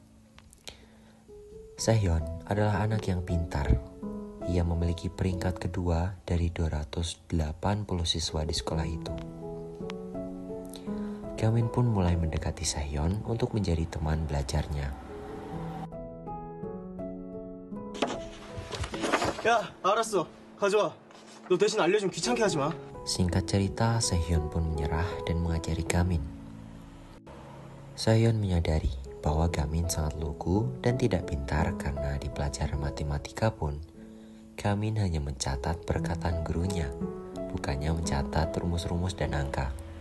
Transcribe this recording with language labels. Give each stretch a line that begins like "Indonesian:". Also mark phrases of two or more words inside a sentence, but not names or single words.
Indonesian: Sehyun adalah anak yang pintar. Ia memiliki peringkat kedua dari 280 siswa di sekolah itu. Gamin pun mulai mendekati Sehyun untuk menjadi teman belajarnya.
Korean: 야, 알았어. 가져와. 너 대신 알려주면 귀찮게 하지 마.
Indonesian: Singkat cerita, Sehyun pun menyerah dan mengajari Gamin. Sehyun menyadari bahwa Gamin sangat lugu dan tidak pintar karena di pelajaran matematika pun Gamin hanya mencatat perkataan gurunya, bukannya mencatat rumus-rumus dan angka.